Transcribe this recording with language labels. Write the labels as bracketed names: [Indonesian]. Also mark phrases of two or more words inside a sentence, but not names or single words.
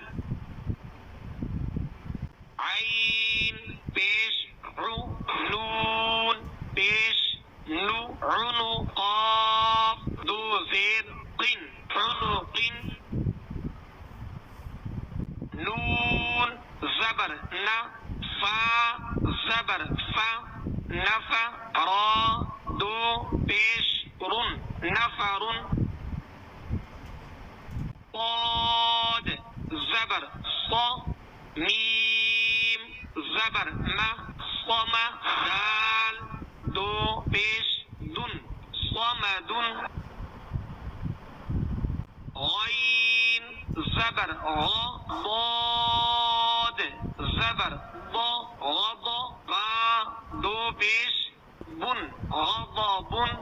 [Urdu] عین پیش نون پیش نو عنو قاف دو زیر قن عنق نون زبر نا فا زبر فا نفا را دو پیش رن نفر صاد زبر صا میم زبر ما صم دال دو پیش دن صمد غین زبر غا ضاد زبر ضا غضا با دو پیش بن غضب